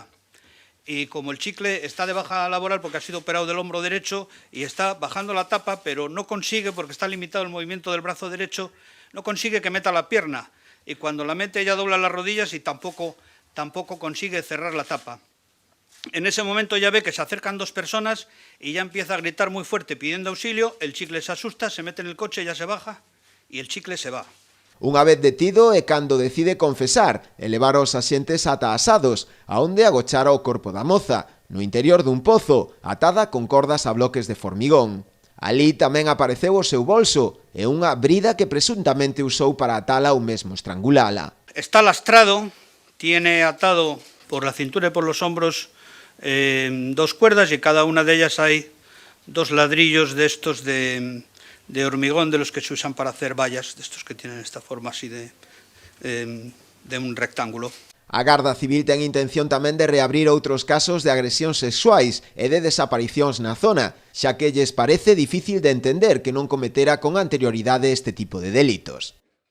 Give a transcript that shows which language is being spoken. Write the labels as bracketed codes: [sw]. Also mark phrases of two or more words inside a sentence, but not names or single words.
[es] Y como el Chicle está de baja laboral porque ha sido operado del hombro derecho y está bajando la tapa, pero no consigue, porque está limitado el movimiento del brazo derecho, no consigue que meta la pierna. Y cuando la mete ella dobla las rodillas y tampoco consigue cerrar la tapa. En ese momento ya ve que se acercan dos personas y ya empieza a gritar muy fuerte pidiendo auxilio, el Chicle se asusta, se mete en el coche, ya se baja y el Chicle se va. [gl] Unha vez detido é cando decide confesar e levar os axentes ata Asados, a onde agochara o corpo da moza, no interior dun pozo, atada con cordas a bloques de formigón. Alí tamén apareceu o seu bolso e unha brida que presuntamente usou para atala ou mesmo estrangulala. [es] Está lastrado, tiene atado por la cintura y por los hombros 2 cuerdas y cada una de ellas hay 2 ladrillos de estos de hormigón, de los que se usan para hacer vallas, de estos que tienen esta forma así de un rectángulo. [gl] A Garda Civil ten intención tamén de reabrir outros casos de agresións sexuais e de desaparicións na zona, xa que lles parece difícil de entender que non cometera con anterioridade este tipo de delitos.